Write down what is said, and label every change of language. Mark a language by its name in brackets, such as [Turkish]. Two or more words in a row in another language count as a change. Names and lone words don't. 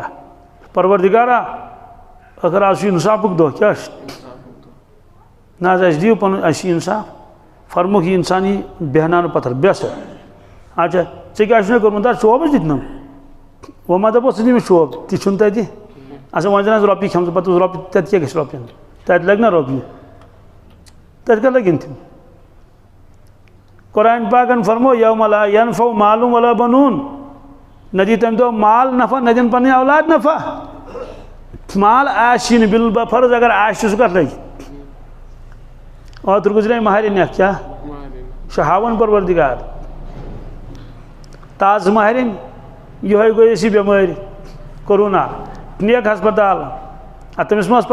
[Kashmiri] پروردِگارا اگر آز چھُ اِنصافُک دۄہ کیٛاہ چھُ نہ حظ اَسہِ دِیِو پَنُن اَسہِ چھِ اِنصاف فرموکھ یہِ اِنسان یی بیٚہناونہٕ پَتھر بیٚہہ سا اچھا ژےٚ کیٛاہ چھُنَے کوٚرمُت حظ چوب حظ دِتنَم وۄنۍ ما دَپوس ژٕ دِ مےٚ چوب تہِ چھُنہٕ تَتہِ اچھا وۄنۍ زَن حظ رۄپیہِ کھٮ۪مژٕ پَتہٕ اوس رۄپیہِ تَتہِ کیٛاہ گژھِ رۄپیَن تَتہِ لَگہِ نا رۄپیہِ تَتہِ کَتھ لَگن تِم قرآن پاکن فرمو [Arabic] یوم لا ینفع مال ولا بنون [Kashmiri] نہ دی تَمہِ دۄہ مال نفع نہ دِن پَنٕنۍ اولاد نفع مال آسی نہٕ بالفرض اگر آسہِ سُہ کَتھ لَگہِ اوترٕ گُزرے مہرٮ۪ن اکھ کیٛاہ چھُ ہاوان پروردِگار تازٕ مہرٮ۪ن یِہوٚے گٔے اَسہِ یہِ بٮ۪مٲرۍ کورونا نِیَکھ ہسپتال اَدٕ تٔمِس ما ٲس